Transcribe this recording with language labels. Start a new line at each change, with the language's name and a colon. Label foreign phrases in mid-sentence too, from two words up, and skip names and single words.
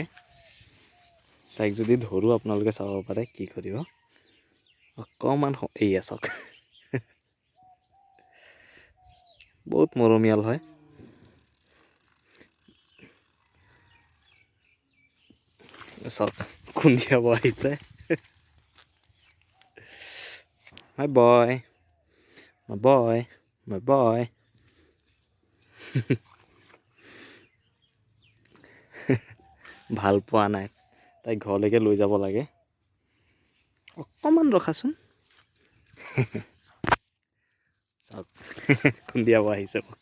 Assamese: তাইক যদি ধৰোঁ আপোনালোকে চাব পাৰে কি কৰিব। অকণমান এয়া চাওক। বহুত মৰমীয়াল হয়। চাওক খুন্দিয়াব আহিছে।
English: My boy, my boy, my boy.
Assamese: ভাল পোৱা নাই, তাইক ঘৰলৈকে লৈ যাব লাগে। অকণমান ৰখাচোন। চাওক খুন্দিয়াব আহিছে।